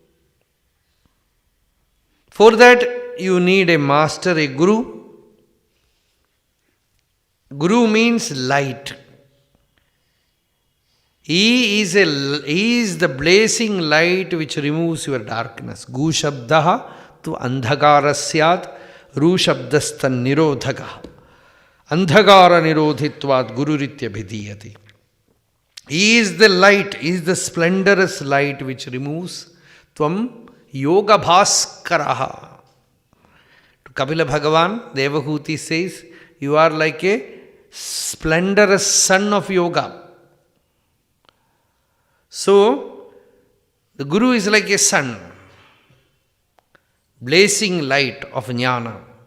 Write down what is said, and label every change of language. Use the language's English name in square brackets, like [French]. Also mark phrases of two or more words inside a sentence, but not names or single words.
[English] For that, you need a master, a guru. Guru means light. He is the blazing light which removes your darkness. [Sanskrit] Gu shabdaha tu andhagara syat ru shabdastan nirodhagaha. Andhagara nirodhitvat gururitya bhidiyati. [English] He is the light, he is the splendorous light which removes [Sanskrit] tvam yoga bhaskaraha. [English] To Kapila Bhagavan, Devahuti says, you are like a splendorous sun of yoga. So, the Guru is like a sun, blazing light of jnana.